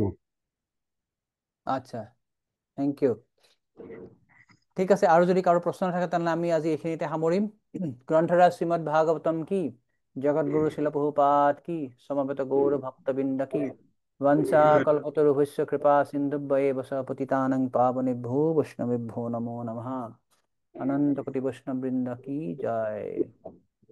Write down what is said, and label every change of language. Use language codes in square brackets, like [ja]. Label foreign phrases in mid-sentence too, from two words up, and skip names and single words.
[en] আচ্ছা, thank you. [as] ঠিক আছে, আৰু যদি কাৰো প্ৰশ্ন থাকে তেনেহলে আমি আজি এইখিনিতে সামৰিম। গ্ৰন্থৰাজ শ্ৰীমদ ভাগৱতম কি, জগতগুৰু শিল প্ৰভুপাদ কি, সমবেত গৌৰ ভক্তবৃন্দ কি, [sa] বংশা কল্পতৰুভ্যশ্চ কৃপা সিন্ধুভ্যেব চ পতিতানাং পাবনেভ্যো বৈষ্ণবেভ্যো নমো নমঃ। [as] অনন্ত কোটি বৈষ্ণব বৃন্দ কি জয়।